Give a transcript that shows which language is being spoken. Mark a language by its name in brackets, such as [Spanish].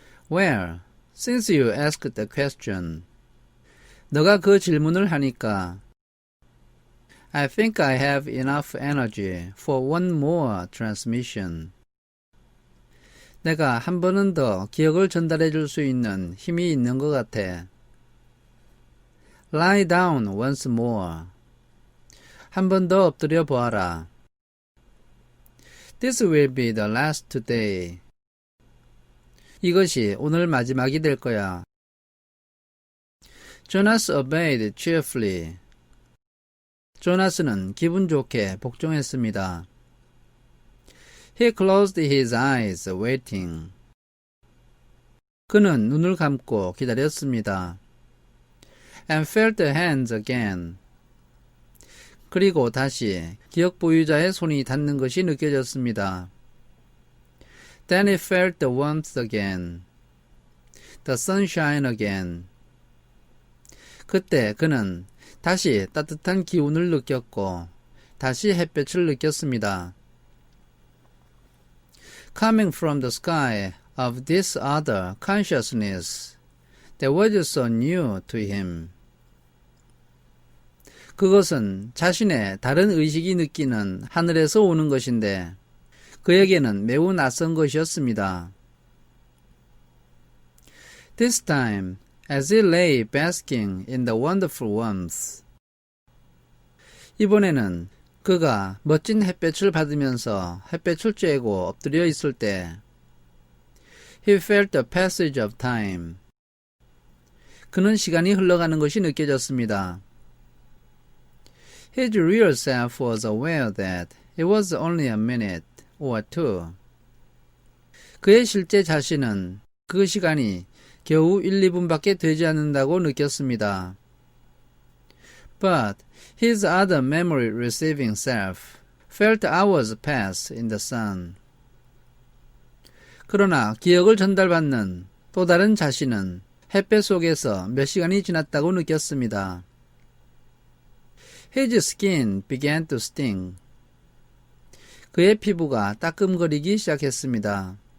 [English] Well, since you asked the question. [Korean] 너가 그 질문을 하니까 [English] I think I have enough energy for one more transmission. [Korean] 내가 한 번은 더 기억을 전달해 줄 수 있는 힘이 있는 것 같아. [English] Lie down once more. [Korean] 한 번 더 엎드려 보아라. [English] This will be the last day. [Korean] 이것이 오늘 마지막이 될 거야. [English] Jonas obeyed cheerfully. [Korean] 조나스는 기분 좋게 복종했습니다. [English] He closed his eyes, waiting. [Korean] 그는 눈을 감고 기다렸습니다. [English] And felt the hands again. [Korean] 그리고 다시 기억 보유자의 손이 닿는 것이 느껴졌습니다. [English] Then he felt the warmth again. The sunshine again. [Korean] 그때 그는 다시 따뜻한 기운을 느꼈고 다시 햇볕을 느꼈습니다. [English] Coming from the sky of this other consciousness that was so new to him. [Korean] 그것은 자신의 다른 의식이 느끼는 하늘에서 오는 것인데 그에게는 매우 낯선 것이었습니다. [English] This time, as he lay basking in the wonderful warmth. [Korean] 이번에는 그가 멋진 햇볕을 받으면서 햇볕을 쬐고 엎드려 있을 때 [English] He felt the passage of time. [Korean] 그는 시간이 흘러가는 것이 느껴졌습니다. [English] His real self was aware that it was only a minute or two. [Korean] 그의 실제 자신은 그 시간이 겨우 1, 2분밖에 되지 않는다고 느꼈습니다. [English] But his other memory receiving self felt hours pass in the sun. [Korean] 그러나 기억을 전달받는 또 다른 자신은 햇볕 속에서 몇 시간이 지났다고 느꼈습니다. [English] His skin began to sting. [Korean] 그의 피부가 따끔거리기 시작했습니다.